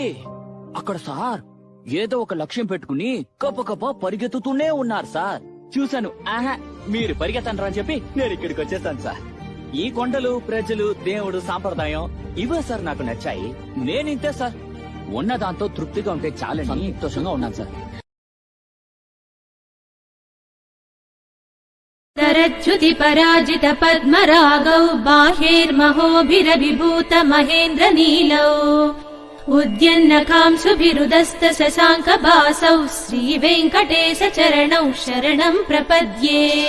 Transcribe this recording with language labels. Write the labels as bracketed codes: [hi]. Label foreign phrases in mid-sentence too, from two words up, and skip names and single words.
[te] అక్కడ సార్ ఏదో ఒక లక్ష్యం పెట్టుకుని కప్ప పరిగెత్తుతూనే ఉన్నారు సార్. చూశాను, ఆహా మీరు పరిగెత్తండ్రా అని చెప్పి నేను ఇక్కడికి వచ్చేసాను సార్. ఈ కొండలు, ప్రజలు, దేవుడు, సాంప్రదాయం ఇవే సార్ నాకు నచ్చాయి. నేనింతే సార్, ఉన్న దాంతో తృప్తిగా ఉంటే చాలని సంతోషంగా ఉన్నాను సార్. [sa] तरच्युति पराजित पद्मरागौ बाह्यैर्महोभिरभिभूत महेन्द्र नीलौ उद्यन्नकांसुभिरुदस्त शशाङ्क बासौ श्रीवेङ्कटेश चरणौ शरणं प्रपद्ये